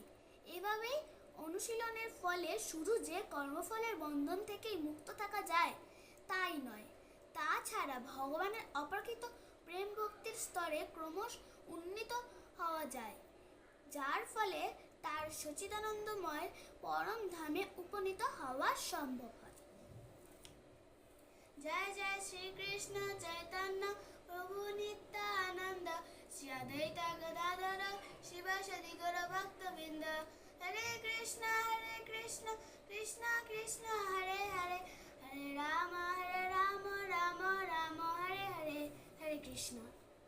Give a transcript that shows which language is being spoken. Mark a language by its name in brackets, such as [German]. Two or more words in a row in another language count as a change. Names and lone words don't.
[Bangla] এভাবেই অনুশীলনের ফলে শুধু যে কর্মফলের বন্ধন থেকেই মুক্ত থাকা যায় তাই নয়, তাছাড়া ভগবানের অপ্রাকৃত প্রেম ভক্তির স্তরে ক্রমশ উন্নীত হওয়া যায়, যার ফলে তার সচ্চিদানন্দময় পরম ধামে উপনীত হওয়া সম্ভব হয়। জয় জয় শ্রীকৃষ্ণ চৈতন্য প্রভু নিত্যানন্দ। [Sanskrit] श्री अद्वैत गदाधर शिवासादि गौर भक्तवृंद हरे कृष्ण कृष्ण कृष्ण हरे हरे हरे राम राम राम हरे हरे हरे कृष्ण।